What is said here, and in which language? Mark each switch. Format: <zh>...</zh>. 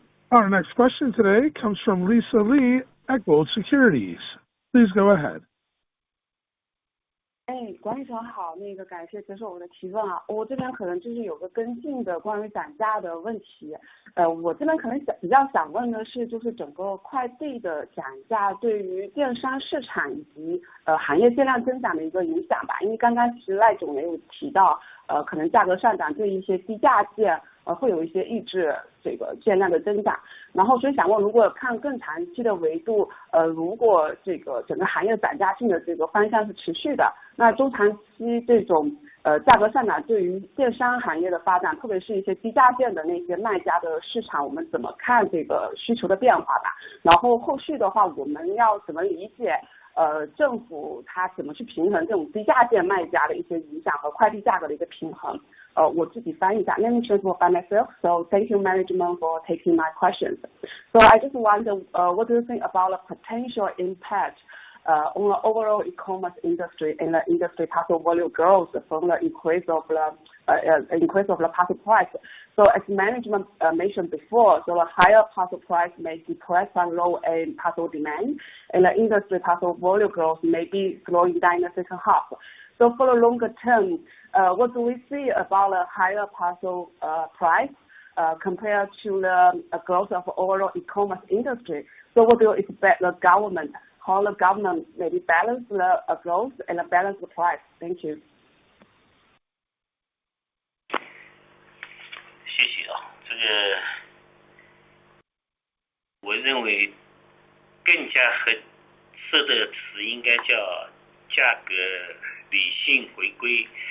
<en>Our next question today comes from Lisa Lee at Gold Securities. Please go ahead.</en> <zh>管理层好，感谢接受我的提问啊。我这边可能就是有个跟进的关于涨价的问题。我这边可能比较想问的是，就是整个快递的涨价对于电商市场以及行业限量增长的一个影响吧。因为刚刚其实赖总也有提到，可能价格上涨对一些低价件会有一些抑制这个限量的增长。然后所以想问，如果看更长期的维度，如果这个整个行业涨价性的这个方向是持续的，那中长期这种价格上涨对于电商行业的发展，特别是一些低价件的那些卖家的市场，我们怎么看这个需求的变化吧？然后后续的话，我们要怎么理解政府它怎么去平衡这种低价件卖家的一些影响和快递价格的一个平衡？我自己翻译一下。</zh> <en>Let me translate by myself. So thank you, management, for taking my questions. So I just wonder, what do you think about the potential impact on the overall e-commerce industry and the industry parcel volume growth from the increase of the parcel price? So as management mentioned before, so the higher parcel price may depress on low-end parcel demand, and the industry parcel volume growth may be slowing down in the second half. So for the longer term, what do we see about the higher parcel price compared to the growth of overall e-commerce industry? So what do you expect the government, how the government maybe balance the growth and balance the price? Thank you.</en> <zh>谢谢啊，这个我认为更加合适的词应该叫价格理性回归。</zh>